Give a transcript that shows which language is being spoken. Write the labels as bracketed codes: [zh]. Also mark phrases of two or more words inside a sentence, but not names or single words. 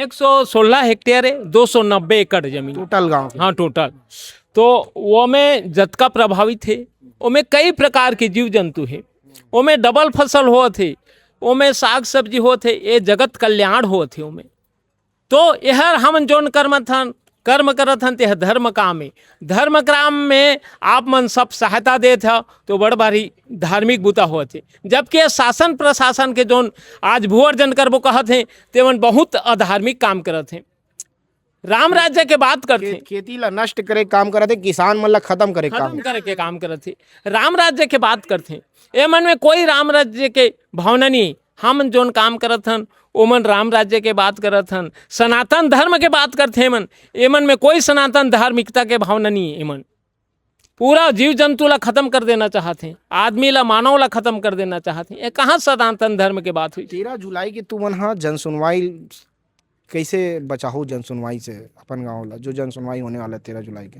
[hne] 116 हेक्टेयर है, 290 एकड़ जमीन टोटल गांव के। हाँ टोटल। तो वो में जतका प्रभावित है, ओमें कई प्रकार के जीव जंतु है, ओमें डबल फसल होत है, ओमें साग सब्जी होत है, ये जगत कल्याण होत है ओमें। तो यह हम जोन कर्म करत हन ते धर्म काम है। धर्म काम में आप मन सब सहायता देत हो तो बड़ भारी धार्मिक बुता होते, जबकि शासन प्रशासन के जोन आज भूअर्जन करबो कहत हैं ते मन बहुत अधार्मिक काम करत हैं। राम राज्य के बात करते हैं, खेती ला नष्ट करे काम करते, किसान मन ला खत्म करे काम करते। राम राज्य के बात करते हैं, ए मन में कोई राम राज्य के भावना नहीं। हम जोन काम करत हन ओमन राम राज्य के बात करत हन, सनातन धर्म के बात करते हैं मन, एमन में कोई सनातन धार्मिकता के भावना नहीं है। एमन पूरा जीव जंतु ला खत्म कर देना चाहते हैं, आदमी ला मानव ला खत्म कर देना चाहते हैं। ये कहाँ सनातन धर्म के बात हुई। 13 जुलाई की तू मन हाँ जन सुनवाई कैसे बचाहो जन सुनवाई से अपन गाँव ला, जो जन सुनवाई होने वाला है 13 जुलाई के।